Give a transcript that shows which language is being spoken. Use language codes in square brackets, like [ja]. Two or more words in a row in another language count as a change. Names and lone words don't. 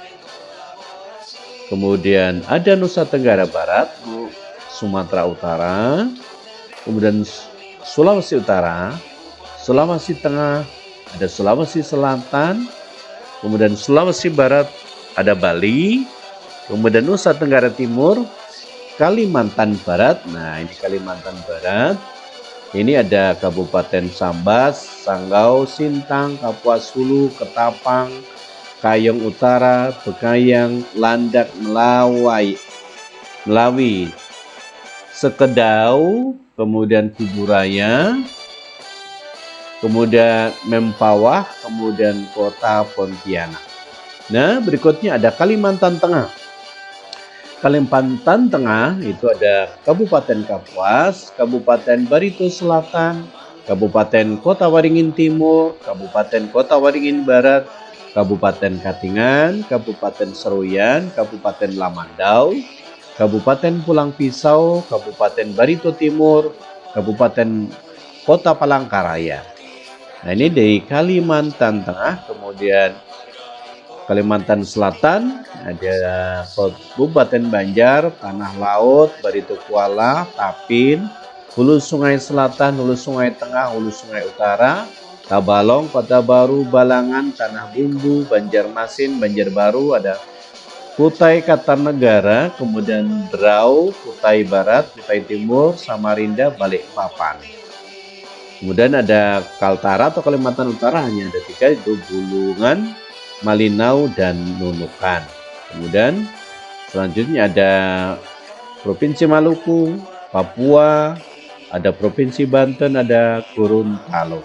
[id] kemudian ada Nusa Tenggara Barat, Sumatera Utara, kemudian Sulawesi Utara, Sulawesi Tengah, ada Sulawesi Selatan, kemudian Sulawesi Barat, ada Bali, kemudian Nusa Tenggara Timur, Kalimantan Barat. Nah, ini Kalimantan Barat. Ini ada Kabupaten Sambas, Sanggau, Sintang, Kapuas Hulu, Ketapang, Kayong Utara, Bekayang, Landak, Melawi, Sekedau, kemudian Kuburaya, kemudian Mempawah, kemudian Kota Pontianak. Nah, berikutnya ada Kalimantan Tengah. Kalimantan Tengah itu ada Kabupaten Kapuas, Kabupaten Barito Selatan, Kabupaten Kota Waringin Timur, Kabupaten Kota Waringin Barat, Kabupaten Katingan, Kabupaten Seruyan, Kabupaten Lamandau, Kabupaten Pulang Pisau, Kabupaten Barito Timur, Kabupaten Kota Palangkaraya. Nah, ini dari Kalimantan Tengah. Kemudian Kalimantan Selatan ada Kabupaten Banjar, Tanah Laut, Barito Kuala, Tapin, Hulu Sungai Selatan, Hulu Sungai Tengah, Hulu Sungai Utara, Tabalong, Kota Baru, Balangan, Tanah Bumbu, Banjarmasin, Banjarbaru, ada Kutai Kartanegara, kemudian Berau, Kutai Barat, Kutai Timur, Samarinda, Balikpapan. Kemudian ada Kaltara atau Kalimantan Utara, hanya ada 3, itu Bulungan, Malinau, dan Nunukan. Kemudian selanjutnya ada Provinsi Maluku, Papua, ada Provinsi Banten, ada Gorontalo.